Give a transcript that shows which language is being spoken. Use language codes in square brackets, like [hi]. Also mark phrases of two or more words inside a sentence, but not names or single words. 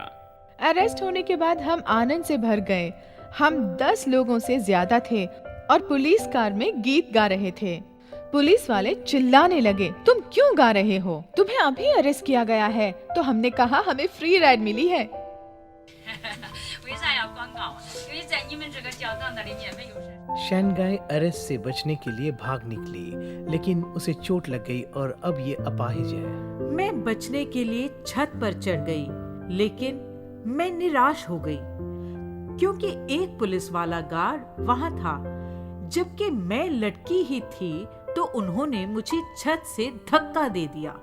[hi] अरेस्ट होने के बाद हम आनंद से भर गए। हम 10 लोगों से ज्यादा थे और [en] police car [hi] में गीत गा रहे थे। पुलिस वाले चिल्लाने लगे, तुम क्यों गा रहे हो? तुम्हें अभी अरेस्ट किया गया है। तो हमने कहा, हमें [en] free ride [hi] मिली है। [zh] 为啥要广告？因为在你们这个教堂那里面没有人。 [hi] शैनगाई अरेस्ट से बचने के लिए भाग निकली, लेकिन उसे चोट लग गई और अब ये अपाहिज है। मैं बचने के लिए छत पर चढ़ गई, लेकिन मैं निराश हो गई क्योंकि एक पुलिस वाला गार्ड वहां था। जबकि मैं लटकी ही थी तो उन्होंने मुझे छत से धक्का दे दिया।